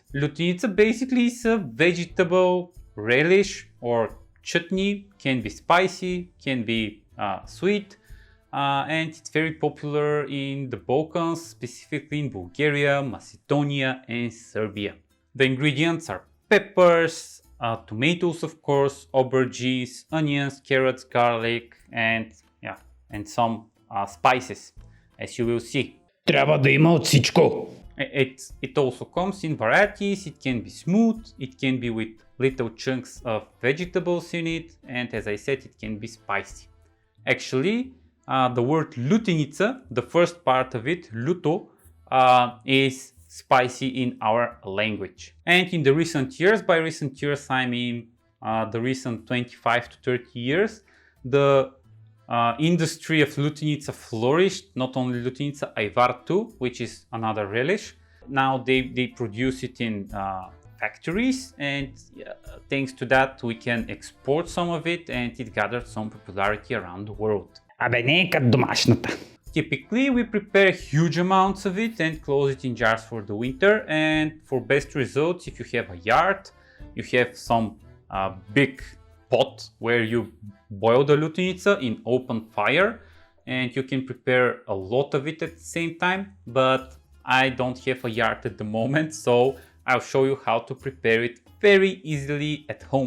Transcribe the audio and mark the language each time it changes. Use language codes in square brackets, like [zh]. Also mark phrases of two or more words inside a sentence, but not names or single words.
[en] Ljutenica basically is a vegetable relish or chutney, can be spicy, can be sweet, and it's very popular in the Balkans, specifically in Bulgaria, Macedonia and Serbia. The ingredients are peppers, tomatoes of course, aubergines, onions, carrots, garlic and some spices, as you will see. [bg] Трябва да има от всичко. [en] It also comes in varieties. It can be smooth, it can be with little chunks of vegetables in it, and as I said, it can be spicy. Actually, the word Ljutenica, the first part of it, luto, is spicy in our language. And in the recent years, by recent years I mean the recent 25 to 30 years, the industry of Ljutenica flourished. Not only Ljutenica, Ajvar too, which is another relish. Now they produce it in factories, and thanks to that we can export some of it, and it gathered some popularity around the world. [bg] Абе, не е като домашната. [en] Typically we prepare huge amounts of it and close it in jars for the winter, and for best results, if you have a yard, you have some big pot where you boil the Ljutenica in open fire, and you can prepare a lot of it at the same time, but I don't have a yard at the moment, so I'll show you how to prepare it very easily at home.